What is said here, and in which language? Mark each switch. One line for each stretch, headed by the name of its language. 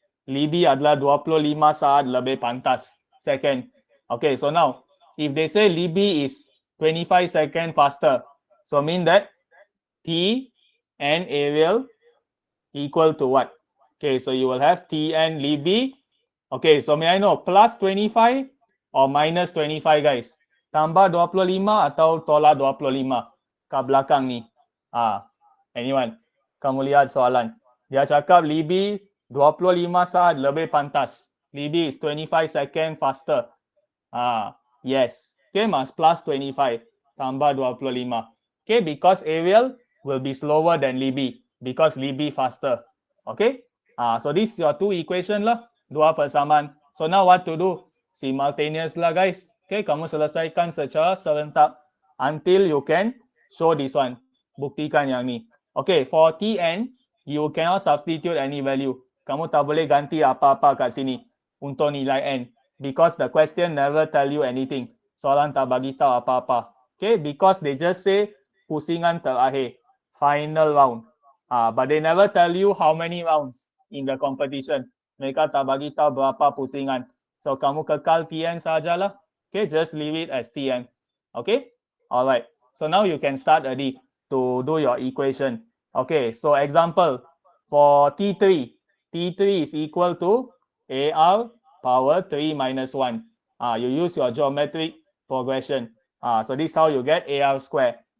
Malay: Libby adalah 25 saat lebih pantas.
English: Second. Okay, so now, if they say Libby is 25 seconds faster, so mean that T and Ariel equal to what? Okay, so you will have T and Libby. Okay, so may I know plus 25 or minus 25 guys?
Malay: Tambah 25 atau tolak 25 kat belakang ni? Anyone? Kamu lihat soalan. Dia cakap Libby 25 saat lebih pantas.
English: Libby is 25 second faster. Yes. Okay, mas plus 25
Malay: tambah 25.
English: Okay, because Ariel will be slower than Libby because Libby faster. Okay. So this is your two equation lah.
Malay: Dua persamaan.
English: So now what to do? Simultaneous lah guys.
Malay: Okay, kamu selesaikan secara serentak
English: until you can show this one.
Malay: Buktikan yang ni.
English: Okay, for Tn, you cannot substitute any value.
Malay: Kamu tak boleh ganti apa-apa kat sini untuk nilai n.
English: Because the question never tell you anything.
Malay: Soalan tak bagi tahu apa-apa.
English: Okay, because they just say
Malay: pusingan terakhir.
English: Final round. But they never tell you how many rounds in the competition.
Malay: Mereka tak bagi tahu berapa pusingan. So kamu kekal Tn sajalah.
English: Okay, just leave it as Tn. Okay, alright. So now you can start already to do your equation. Okay, so example for T3. T3 is equal to AR power 3 minus 1. You use your geometric progression. So this is how you get AR square.